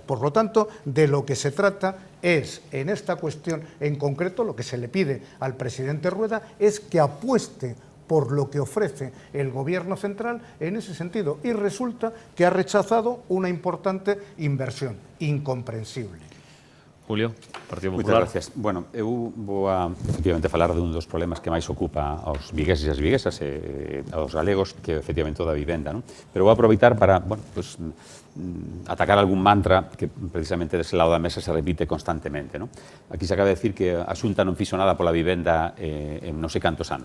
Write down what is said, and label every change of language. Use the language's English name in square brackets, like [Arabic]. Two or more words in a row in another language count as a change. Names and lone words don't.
[Spanish] Por lo tanto, de lo que se trata es, en esta cuestión en concreto, lo que se le pide al presidente Rueda es que apueste por lo que ofrece el Gobierno central en ese sentido. Y resulta que ha rechazado una importante inversión. Incomprensible. Julio, Partido Popular. [Galician] Moitas gracias. Bueno, eu vou a, efectivamente, falar dun dos problemas que máis ocupa aos vigueses e as viguesas e aos galegos, que efectivamente toda a vivenda, non? Pero vou aproveitar para, bueno, pues, atacar algún mantra que precisamente dese lado da mesa se repite constantemente, non? Aquí se acaba de decir que a Xunta non fixo nada pola vivenda en non sei cantos anos.